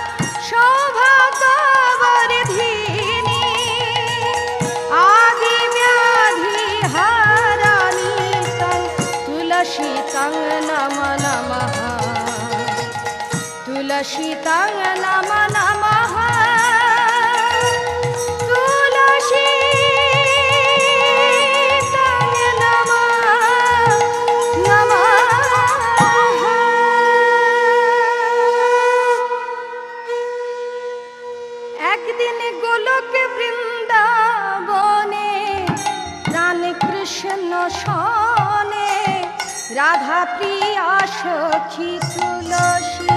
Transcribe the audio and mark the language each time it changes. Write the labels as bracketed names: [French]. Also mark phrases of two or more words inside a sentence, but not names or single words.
[Sanskrit] सौभाग्यवर्धिनी आदिव्याधि हरानी तं तुलसी तं नमो नमः तुलसी तं नमो नमः तुलसी तं नमो नमः। [Bangla] একদিন গোলক বৃন্দাবনে রানী কৃষ্ণ সনে রাধা প্রিয়া সখী তুলসী